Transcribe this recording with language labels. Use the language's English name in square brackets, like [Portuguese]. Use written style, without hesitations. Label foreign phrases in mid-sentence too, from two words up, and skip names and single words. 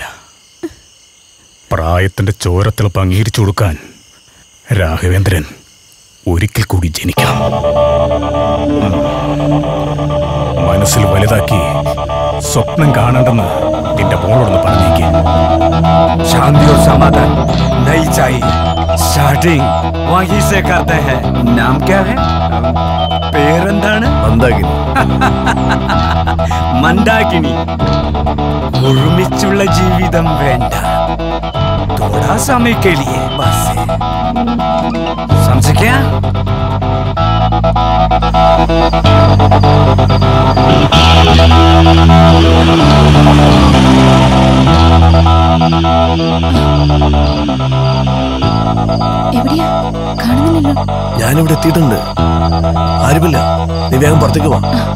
[Malayalam] പ്രായത്തിന്റെ ചോരത്തിളപ്പ് അംഗീകരിച്ചു കൊടുക്കാൻ രാഘവേന്ദ്രൻ ഒരിക്കൽ കൂടി ജനിക്കണം. മനസ്സിൽ വലുതാക്കി സ്വപ്നം കാണണ്ടെന്ന് നിന്റെ മോളോടൊന്ന് പറഞ്ഞേക്ക്. [Hindi] शांति और समाधान नहीं चाहिए, स्टार्टिंग वहीं से करते हैं. नाम क्या है? [Malayalam] പേരെന്താണ്? മന്ദാകിനി. മന്ദാകിനി, ഒരുമിച്ചുള്ള ജീവിതം വേണ്ട. [Hindi] थोड़ा समय के लिए बस. समझ क्या? [Malayalam] എവിടെയാ? കാണുന്നില്ലല്ലോ. ഞാനിവിടെ എത്തിയിട്ടുണ്ട്. ആരുമില്ല. നീ വേഗം പുറത്തേക്ക് വാ.